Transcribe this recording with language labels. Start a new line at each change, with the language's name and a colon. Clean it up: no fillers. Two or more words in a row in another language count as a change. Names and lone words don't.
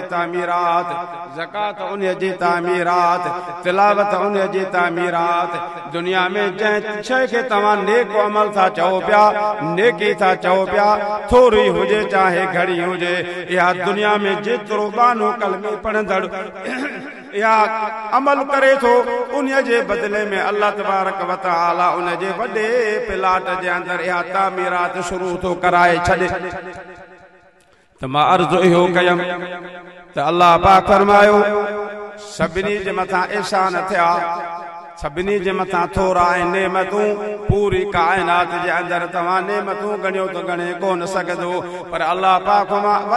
Sindhi: तामीरात ज़कात उन जी तामीरात तिलावत उन जी तामीरात दुनिया में जंहिं शइ खे तव्हां नेक अमल था चओ पिया नेकी था चओ पिया थोरी हुजे चाहे घड़ी हुजे इहा दुनिया में जेतिरो बानो कलमे पढ़ंदड़ या अमल करे थो उन जे बदले में अल्लाह
Arabic: تبارك وتعالى
Sindhi: उन जे वॾे प्लाट जे अंदर इहा तामीरात शुरू थो कराए छॾे त मां अर्ज़ु इहो कयमि त अल्लाह पाक फरमायो सभिनी जे मथां एहसान थिया सभिनी जे मथां थोरा नेमतूं पूरी कायनात जे अंदर तव्हां नेमतूं गणियो त गणे कोन सघंदो पर अल्लाह पाक मां